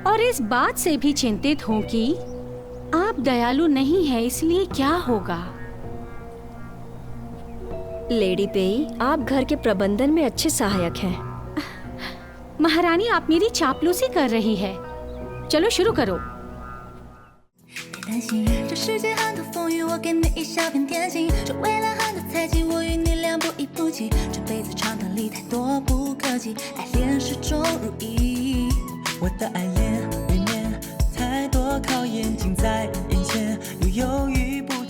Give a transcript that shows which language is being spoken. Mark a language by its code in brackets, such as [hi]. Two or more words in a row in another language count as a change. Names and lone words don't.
[hi] और इस बात से भी चिंतित हूँ कि आप दयालु नहीं है, इसलिए क्या होगा? लेडी पेई, आप घर के प्रबंधन में अच्छे सहायक हैं। महारानी, आप मेरी चापलूसी कर रही है। चलो शुरू करो। [zh] 担心这世界很多风雨，我给你一小片天晴。这未来很多猜忌，我与你俩不离不弃。这辈子长短里太多不可及，爱恋始终如一。我的爱恋里面太多考验近在眼前，又犹豫不